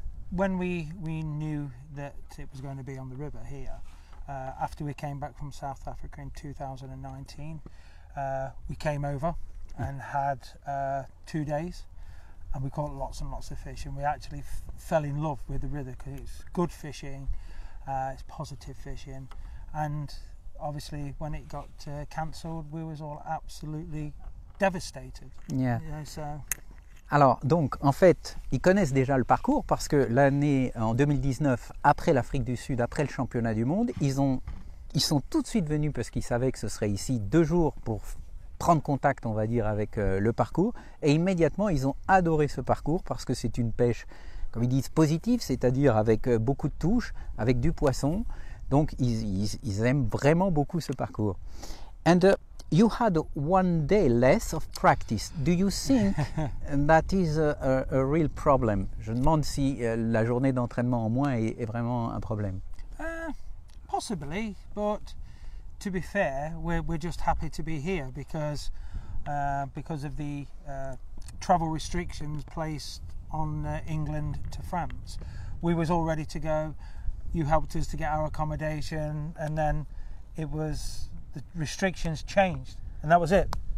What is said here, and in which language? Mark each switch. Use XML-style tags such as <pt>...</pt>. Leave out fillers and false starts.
<en>When we knew that it was going to be on the river here, after we came back from South Africa in 2019, we came over and had 2 days and we caught lots and lots of fish, and we actually fell in love with the river because it's good fishing, it's positive fishing, and obviously when it got cancelled we was all absolutely devastated. Yeah. So.</en> <fr>Alors, donc, en fait, ils connaissent déjà le parcours parce que l'année, en 2019, après l'Afrique du Sud, après le championnat du monde, ils sont tout de suite venus parce qu'ils savaient que ce serait ici 2 jours pour prendre contact, on va dire, avec le parcours. Et immédiatement, ils ont adoré ce parcours parce que c'est une pêche, comme ils disent, positive, c'est-à-dire avec beaucoup de touches, avec du poisson. Donc, ils aiment vraiment beaucoup ce parcours.</fr> <en>And you had 1 day less of practice. Do you think that is a real problem?</en> <fr>Je demande si la journée d'entraînement en moins est vraiment un problème.</fr> <en>Possibly, but to be fair, we're just happy to be here because of the travel restrictions placed on England to France. We was all ready to go. You helped us to get our accommodation, and then the restrictions changed, and that was it.</en>